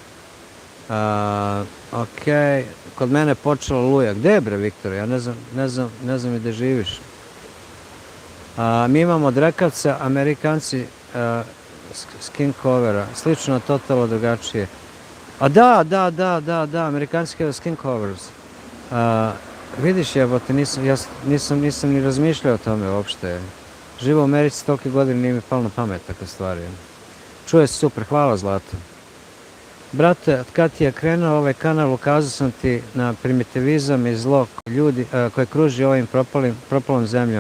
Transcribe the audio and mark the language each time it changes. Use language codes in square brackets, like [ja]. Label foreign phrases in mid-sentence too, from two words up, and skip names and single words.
[sr] Ok, kod mene počela luja. Gde je bre, Viktor? Ja ne znam i gde živiš. Mi imamo drekavca, Amerikanci [en] skin covera, [sr] slično totalno drugačije. A da, Amerikanci [en] have skin covers. [sr] Vidiš, jebote, nisam ni razmišljao o tome uopšte. Živo u Americi tolike godine, nije mi palo na pamet takve stvari. Čuje se super, hvala Zlato. Brate, od kad ti je krenuo ovaj kanal, ukazao sam ti na primitivizam i zlo ljudi koje kruži ovim propalom zemljom.